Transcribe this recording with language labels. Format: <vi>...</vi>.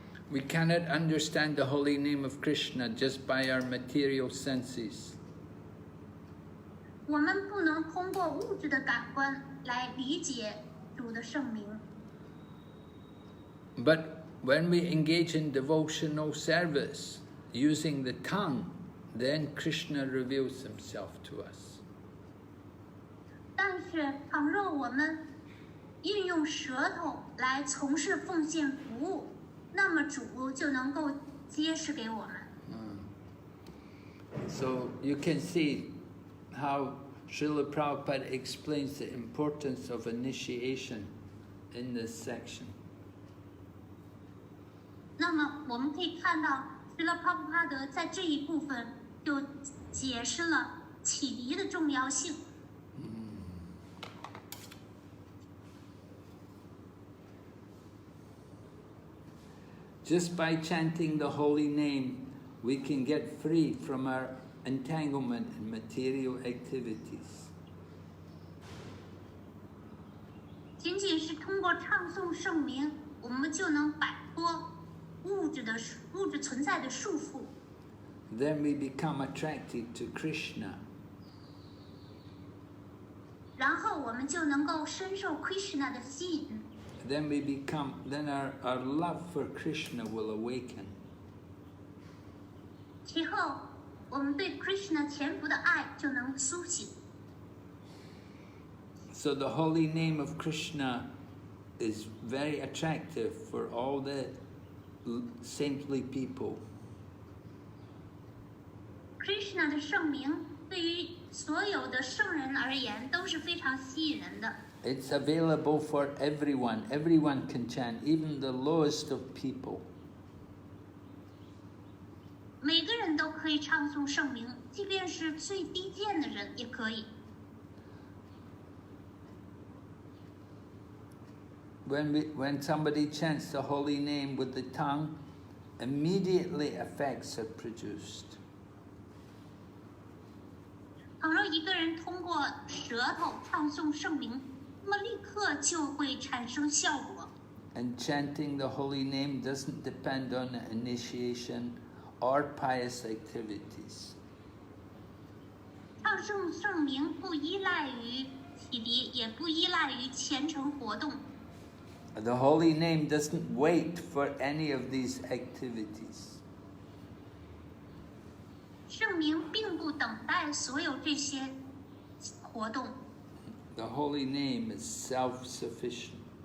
<en>We cannot understand the holy name of Krishna just by our material senses.</en> <zh>我们不能通过物质的感官来理解主的圣名。</zh> <en>But when we engage in devotional service using the tongue, then Krishna reveals himself to us.</en> <zh>但是，倘若我们运用舌头来从事奉献服务，那么主就能够揭示给我们。</zh> <en>So you can see how Srila Prabhupada explains the importance of initiation in this section.</en> <zh>那么，我们可以看到，施拉帕布帕德在这一部分就解释了启迪的重要性。</zh> <en>Just by chanting the holy name, we can get free from our entanglement in material activities.</en> <zh>仅仅是通过唱诵圣名，我们就能摆脱物质存在的束缚。</zh> <en>Then we become attracted to Krishna.</en> <zh>然后我们就能够深受 Krishna 的吸引。</zh> <en>Then our love for Krishna will awaken.</en> <zh>其后，我们对 Krishna 潜伏的爱就能苏醒。</zh> <en>So the holy name of Krishna is very attractive for all the saintly people.</en> <zh>Krishna 的圣名对于所有的圣人而言都是非常吸引人的。</zh> <en>It's available for everyone. Everyone can chant, even the lowest of people.</en> <zh>每个人都可以唱诵圣名，即便是最低贱的人也可以。</zh> <en>When somebody chants the holy name with the tongue, immediately effects are produced.</en> <zh>倘若一个人通过舌头唱诵圣名，那么立刻就会产生效果。</zh> <en>And chanting the holy name doesn't depend on initiation or pious activities.</en> <zh>唱诵圣名不依赖于启迪，也不依赖于虔诚活动。</zh> <en>The holy name doesn't wait for any of these activities.</en> <zh>圣名并不等待所有这些活动。</zh> <en>The holy name is self-sufficient.</en>